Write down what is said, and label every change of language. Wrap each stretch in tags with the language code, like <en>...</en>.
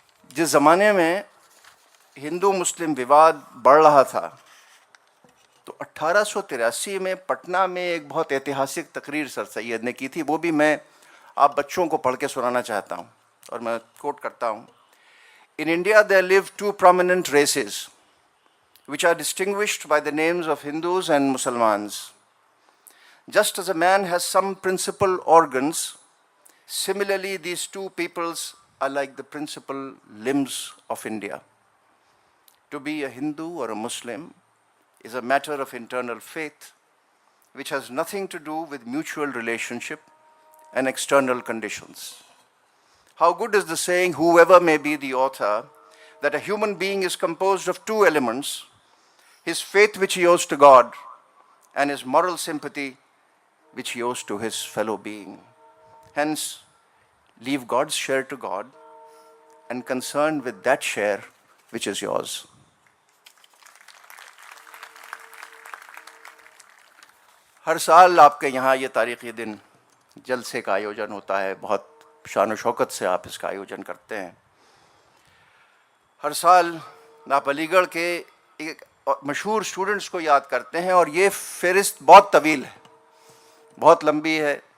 <hi>जिस ज़माने में हिंदू मुस्लिम विवाद बढ़ रहा था, तो 1883 में पटना में एक बहुत ऐतिहासिक तकरीर सर सैयद ने की थी, वो भी मैं आप बच्चों को पढ़ के सुनाना चाहता हूँ, और मैं कोट करता हूँ।</hi> <en>In India there live 2 prominent races which are distinguished by the names of Hindus and Muslims. Just as a man has some principal organs, similarly these two peoples are like the principal limbs of India. To be a Hindu or a Muslim is a matter of internal faith, which has nothing to do with mutual relationship and external conditions. How good is the saying, whoever may be the author, that a human being is composed of 2 elements, his faith which he owes to God, and his moral sympathy which he owes to his fellow being. Hence, leave God's share to God, and concern with that share which is yours.</en> <hi>हर साल आपके यहाँ ये तारीख़ी दिन जलसे का आयोजन होता है, बहुत शान व शौकत से आप इसका आयोजन करते हैं। हर साल आप अलीगढ़ के एक मशहूर स्टूडेंट्स को याद करते हैं, और ये फ़हरिस्त बहुत तवील है, बहुत लंबी है।</hi>